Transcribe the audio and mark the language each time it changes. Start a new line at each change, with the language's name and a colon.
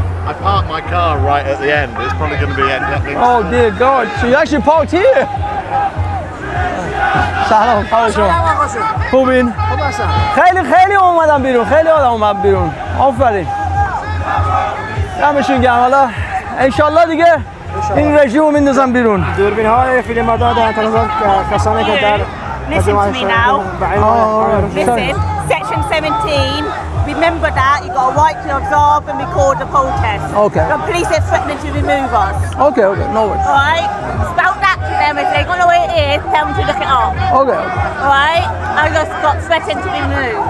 English: I parked my car right at the end. It's probably going to be ending. Oh dear God! So you actually parked here?
Persian: سلام، حال شما؟ خوبین؟ خیلی اومدم بیرون، خیلی آدم اومد بیرون. آفرین. دمشون گرم. حالا انشالله دیگه این رژیم رو میندازم بیرون. دوربین های فیلم بردار در انتظار کسانی که در
English: Listen to me now. Listen, section 17. Remember that, you've got a right to observe and record the protest. Okay. The police are threatening to remove us. Okay, no worries. Alright? Spout that to them. If they don't know where it is, tell them to look it up. Okay. Alright? I just got threatened to remove.